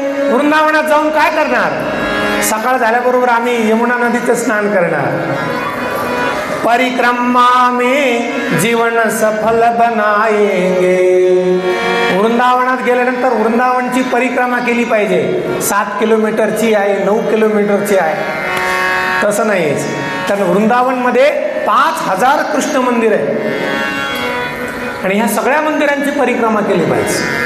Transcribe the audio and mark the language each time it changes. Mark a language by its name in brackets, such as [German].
[Marathi] वृंदावनात जाऊन काय करणार? सकाळ झाल्याबरोबर आम्ही यमुना नदीचं स्नान करणार. [Hindi] परिक्रमा में जीवन सफल बनाएंगे. [Marathi] वृंदावनात गेल्यानंतर वृंदावनची परिक्रमा केली पाहिजे. 7 किलोमीटरची आहे, 9 किलोमीटरची आहे, तसं नाहीच. तर वृंदावनमध्ये 5000 कृष्ण मंदिर आहे आणि ह्या सगळ्या मंदिरांची परिक्रमा केली पाहिजे.